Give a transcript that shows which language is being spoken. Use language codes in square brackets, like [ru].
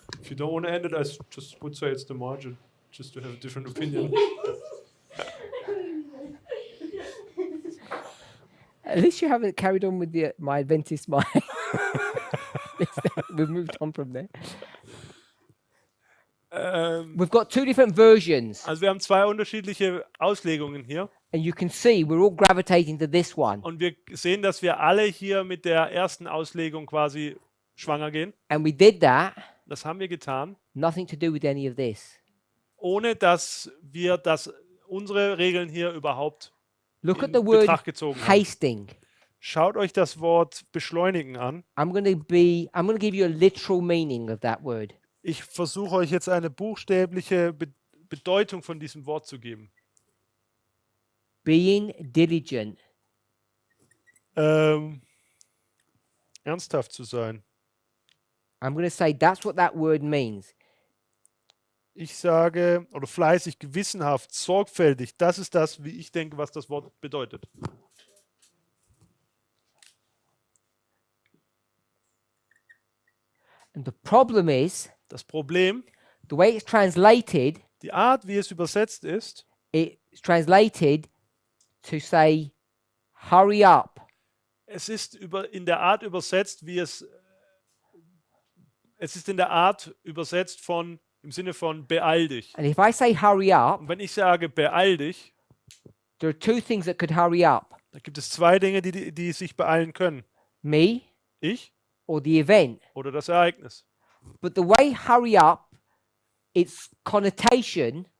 [en] If you don't want to end it, I just would say it's the margin, just to have a different opinion. At least you haven't carried on with my Adventist mind. We've moved on from there. We've got two different versions, [de] Also wir haben 2 unterschiedliche Auslegungen hier [en] and you can see we're all gravitating to this one. [de] und wir sehen, dass wir alle hier mit der ersten Auslegung quasi schwanger gehen. [en] And we did that, [de] Das haben wir getan, [en] nothing to do with any of this. [de] ohne dass wir unsere Regeln hier überhaupt [en] Look at [de] in [en] the word [de] Betracht gezogen haben. [en] hasting. [de] Schaut euch das Wort beschleunigen an. [en] I'm going to give you a literal meaning of that word. [de] Ich versuche euch jetzt eine buchstäbliche Bedeutung von diesem Wort zu geben. [en] Being diligent. [de] Ernsthaft zu sein. [en] I'm going to say that's what that word means. [de] Ich sage, oder fleißig, gewissenhaft, sorgfältig, das ist das, wie ich denke, was das Wort bedeutet. [en] And the problem is, [de] Das Problem, [en] the way it's translated, [de] die Art, wie es übersetzt ist, [en] it's translated to say, hurry up. [de] es ist in der Art übersetzt, wie es ist in der Art übersetzt im Sinne von beeil dich. [en] And if I say hurry up, [de] Und wenn ich sage beeil dich, [en] there are two things that could hurry up. [de] da gibt es zwei Dinge, die sich beeilen können. [en] Me [de] Ich [en] or the event. [de] oder das Ereignis. [en] But the way hurry up, its connotation,